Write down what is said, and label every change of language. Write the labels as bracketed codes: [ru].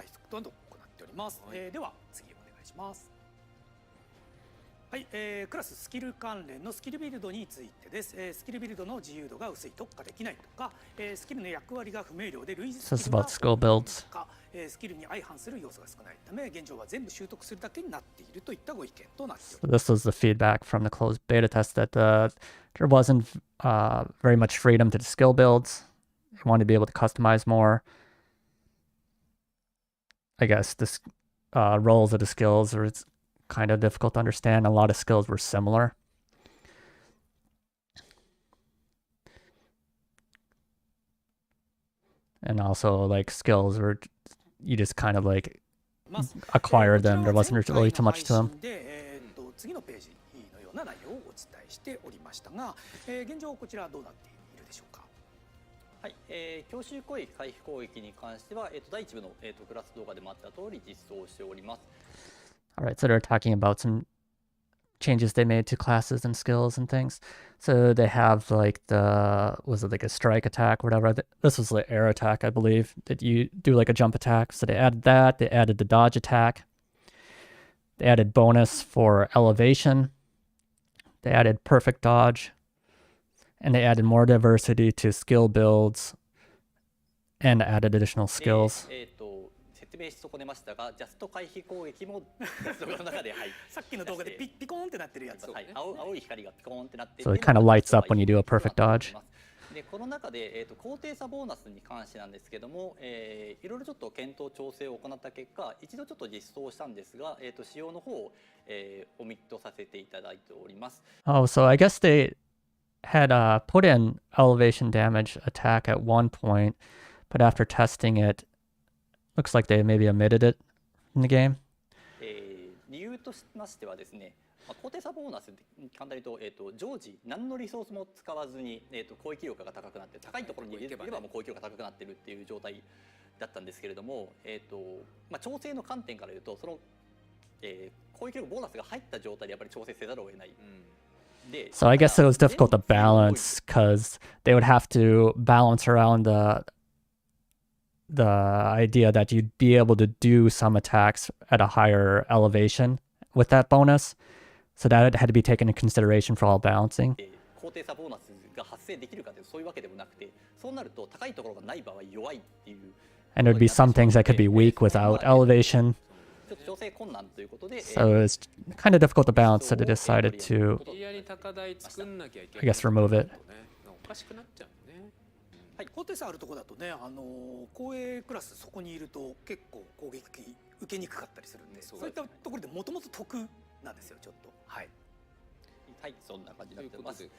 [ja] どんどん行っております。では次お願いします。はい、クラススキル関連のスキルビルドについてです。スキルビルドの自由度が薄い、特化できないとか、スキルの役割が不明瞭で類似スキルが多いとか、スキルに相反する要素が少ないため、現状は全部習得するだけになっているといったご意見となっております。 [en] So this was the feedback from the closed beta test that there wasn't very much freedom to the skill builds. They wanted to be able to customize more. I guess the roles of the skills are kind of difficult to understand. A lot of skills were similar. And also like skills were, you just kind of like acquired them. There wasn't really too much to them. [ja] 次のページのような内容をお伝えしておりましたが、現状こちらどうなっているでしょうか。はい、強襲攻撃回避攻撃に関しては、第1部の、クラス動画でもあった通り実装しております。 [en] All right, so they're talking about some changes they made to classes and skills and things. So they have like was it like a strike attack or whatever? This was the air attack, I believe, that you do like a jump attack. So they added that. They added the dodge attack. They added bonus for elevation. They added perfect dodge. And they added more diversity to skill builds and added additional skills. [ja] 説明し損ねましたが、ジャスト回避攻撃も動画の中で、はい、さっきの動画でピコーンってなってるやつ、はい、青い光がピコーンってなっていて、 [en] So it kind of lights up when you do a perfect dodge. [ja] でこの中で、高低差ボーナスに関してなんですけども、いろいろちょっと検討調整を行った結果、一度ちょっと実装したんですが、使用の方を、オミットさせていただいております。 [en] Oh, so I guess they had put in elevation damage attack at one point, but after testing it, looks like they maybe omitted it in the game. [ja] 理由としましてはですね、高低差ボーナスに簡単に言うと、常時何のリソースも使わずに、攻撃力が高くなって、高いところに入れればもう攻撃力が高くなっているっていう状態だったんですけれども、調整の観点から言うと、その、攻撃力ボーナスが入った状態でやっぱり調整せざるを得ない。 [en] So I guess it was difficult to balance because they would have to balance around the idea that you'd be able to do some attacks at a higher elevation with that bonus. So that had to be taken into consideration for all balancing. [ja] 高低差ボーナスが発生できるかというとそういうわけでもなくて、そうなると高いところがない場合弱いっていう。 [en] And there'd be some things that could be weak without elevation. [ja] ちょっと調整困難ということで、 [en] So it's kind of difficult to balance, so they decided to, [ja] 無理やり高台作んなきゃいけ [en] I [ja] ない [en] guess, remove it. [ja] おかしくなっちゃうね。はい、高低差あるところだとね、後衛クラスそこにいると結構攻撃受けにくかったりするんで、そういったところでもともと得なんですよ、ちょっと。はい。はい、そんな感じになってます。